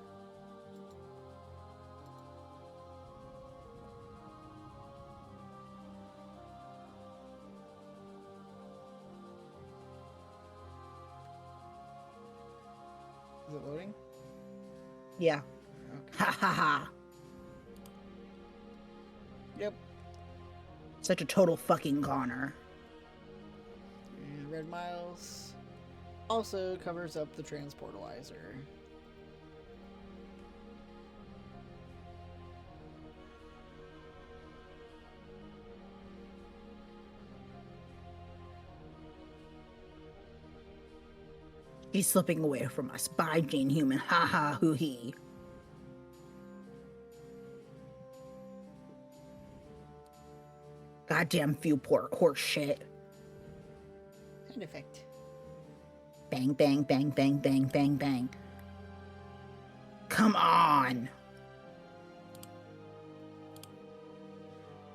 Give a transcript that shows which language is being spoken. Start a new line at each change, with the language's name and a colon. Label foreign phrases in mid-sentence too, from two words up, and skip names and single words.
English: Is it loading? Yeah. Okay. Ha ha ha. Yep. Such a total fucking goner. And Red Miles also covers up the transportalizer. He's slipping away from us. Bye, Jane Human. Ha ha hoo hee. Goddamn viewport horse shit. Sound effect. Bang, bang, bang, bang, bang, bang, bang. Come on.